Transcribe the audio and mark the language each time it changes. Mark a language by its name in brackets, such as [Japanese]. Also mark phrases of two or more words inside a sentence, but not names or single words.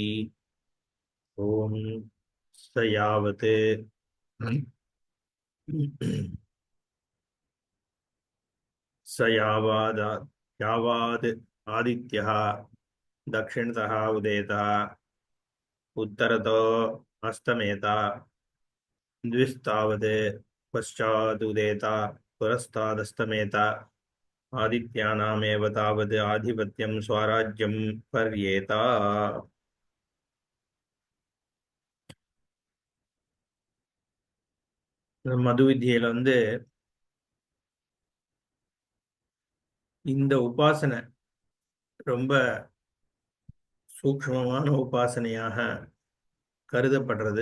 [Sanskrit] ॐ स यावत् स यावाद् आदित्यः दक्षिणतः उदेतः उत्तरतो अस्तमेत द्विस्तावत् पश्चादुदेत पुरस्तादस्तमेत आदित्यानामेव तावत् आधिपत्यं स्वराज्यं पर्येत। [Tamil] மது வித்தியில இந்த உபாசனை ரொம்ப சூக்ஷ்மமான உபாசனையாக கருதப்படுறது.